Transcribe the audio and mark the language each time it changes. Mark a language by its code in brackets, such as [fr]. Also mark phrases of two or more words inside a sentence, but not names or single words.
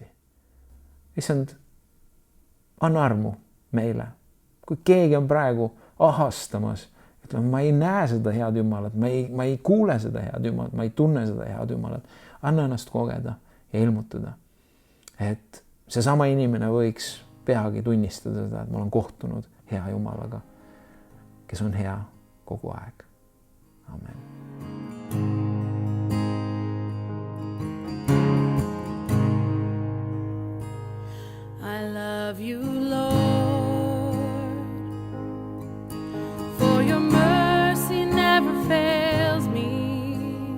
[et] Issand, anna armu meile, kui keegi on praegu ahastamas, ma ei näe seda head Jumalat, ma ei kuule seda head Jumalat, ma ei tunne seda head Jumalat. Anna ennast kogeda ja ilmutada, et seesama inimene võiks peagi tunnistada seda, et ma olen kohtunud hea Jumalaga, kes on hea kogu aeg. amen. [en] I love you, Lord, for your mercy never fails me.